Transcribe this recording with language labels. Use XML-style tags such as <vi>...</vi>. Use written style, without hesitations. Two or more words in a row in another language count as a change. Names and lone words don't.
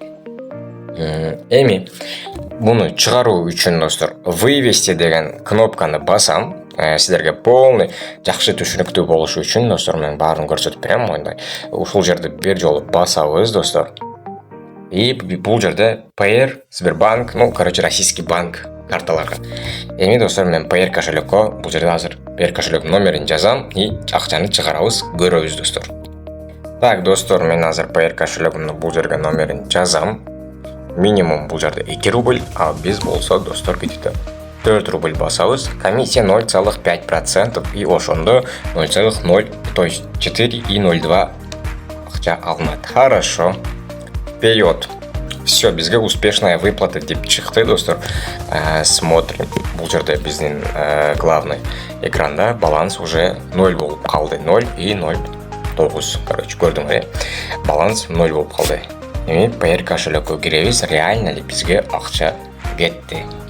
<ky>Эми буну чыгаруу үчүн достор, вывести деген кнопканы басам. Сиздерге полный жакшы түшүнүктүү болушу үчүн достор, мен баарын көрсөтүп берем мондай. Ушул жерде бир жолу басабыз достор. И бул жерде Payeer, Сбербанк,</ky> <ru>ну короче российский банк</ru> <ky>карталарга. Эми достор, мен Payeer кошелёкко бул жерде азыр Payeer кошелек номерин жазам и акчаны чыгарабыз, көрөбүз достор. Так достор, мен азыр Payeer кошелегимдин бул жерге номерин жазам. Минимум бул жерде 2 рубль, а биз болсо достор где-то 4 рубль басабыз. Комиссия 0,5% и ошондо 0,0,</ky> <ru>то есть</ru> <ky>4,02 акча алынат.</ky> <ru>Хорошо. Вперед. Все,</ru> <ky>бизге</ky> <ru>успешная выплата</ru> <ky>деп чыкты достор.</ky> <ru>Смотрим.</ru> <ky>Бул жерде биздин главный экранда баланс уже 0 болуп калды. 0 и 0,9. Короче, көрдүңөр, баланс 0 болуп калды. Эми Payeer кошелёкко киребиз,</ky> <ru>реально ли</ru> <ky>бизге акча кетти.</ky>